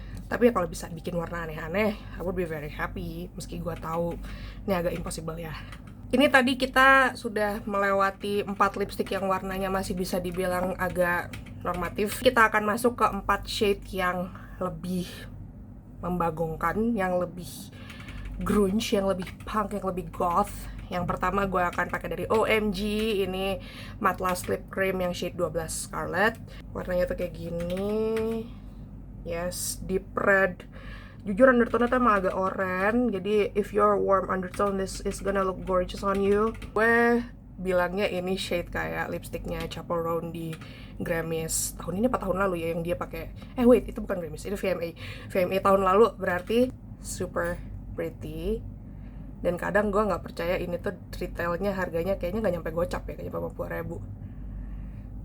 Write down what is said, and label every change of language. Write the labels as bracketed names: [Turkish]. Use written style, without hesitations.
[Indonesian] Tapi ya kalau bisa bikin warna aneh-aneh, [English] I would be very happy. [Indonesian] Meski gue tahu ini agak impossible ya. Ini tadi kita sudah melewati 4 lipstick yang warnanya masih bisa dibilang agak normatif. Kita akan masuk ke 4 shade yang lebih membagongkan, yang lebih grunge, yang lebih punk, yang lebih goth. Yang pertama gue akan pakai dari OMG. Ini Matte Last Lip Cream yang shade 12 Scarlet. Warnanya tuh kayak gini. [English] Yes, deep red. [Indonesian] Jujur undertone tuh emang agak oranye. Jadi [English] if you're warm undertone, this is gonna look gorgeous on you. [Indonesian] Gue bilangnya ini shade kayak lipsticknya Chappell Roan di Grammys tahun ini apa tahun lalu ya, yang dia pakai. Wait, itu bukan Grammys, itu VMA tahun lalu. Berarti [English] super pretty. [Indonesian] Dan kadang gue nggak percaya ini tuh retailnya harganya kayaknya nggak nyampe gocap ya, kayaknya 50.000.